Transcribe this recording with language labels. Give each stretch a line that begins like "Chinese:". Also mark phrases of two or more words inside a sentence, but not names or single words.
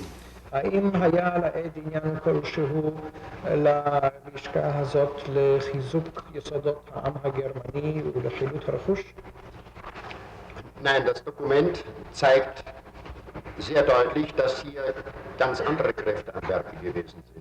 Hebrew: האם היה לעד עניין כלשהו ללשכה הזאת לחיזוק יסודות העם הגרמני ולחילוט הרכוש?
German: Nein, das Dokument zeigt sehr deutlich, dass hier ganz andere Kräfte am Werke gewesen sind.